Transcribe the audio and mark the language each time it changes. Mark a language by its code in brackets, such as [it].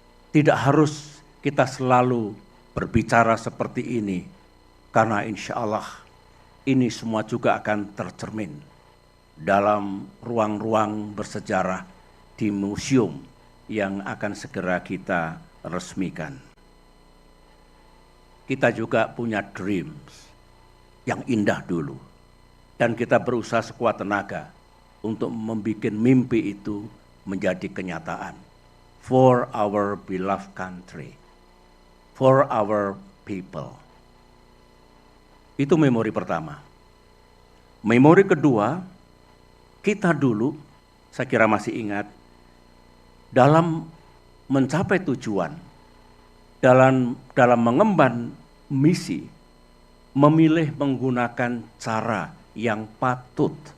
[id] Tidak harus kita selalu berbicara seperti ini, karena insya Allah ini semua juga akan tercermin dalam ruang-ruang bersejarah di museum yang akan segera kita resmikan. Kita juga punya dreams yang indah dulu, dan kita berusaha sekuat tenaga untuk membuat mimpi itu menjadi kenyataan. [en] For our beloved country, for our people. [id] Itu memori pertama. Memori kedua, kita dulu, saya kira masih ingat, dalam mencapai tujuan, dalam mengemban misi, memilih menggunakan cara yang patut.